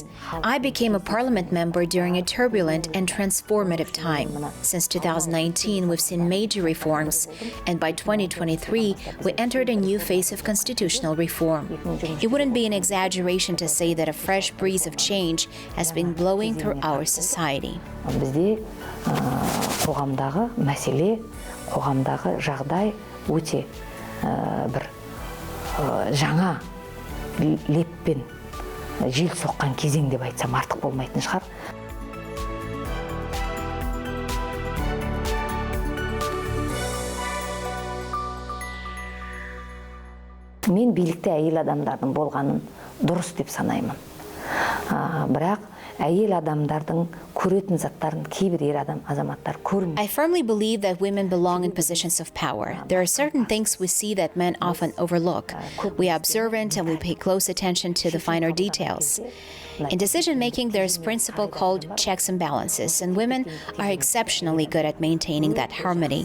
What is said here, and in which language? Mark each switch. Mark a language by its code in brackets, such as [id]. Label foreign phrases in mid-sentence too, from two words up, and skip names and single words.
[en] I became a parliament member during a turbulent and transformative time. Since 2019, we've seen major reforms, and by 2023, we entered a new phase of constitutional reform. It wouldn't be an exaggeration to say that a fresh breeze of change has been blowing through our society. [kk] Бізде қоғамдағы мәселе, қоғамдағы жағдай өте бір жаңа леппен жел соққан кезең деп айтсам артық болмайтын шығар. Мен билікте әйел адамдардың болғанын дұрыс деп санаймын. Бірақ әйел адамдардың көретін заттарын кейбір ер азаматтар көрмейді. [en] I firmly believe that women belong in positions of power. There are certain things we see that men often overlook. We are observant and we pay close attention to the finer details. In decision-making, there's a principle called checks and balances, and women are exceptionally good at maintaining that harmony.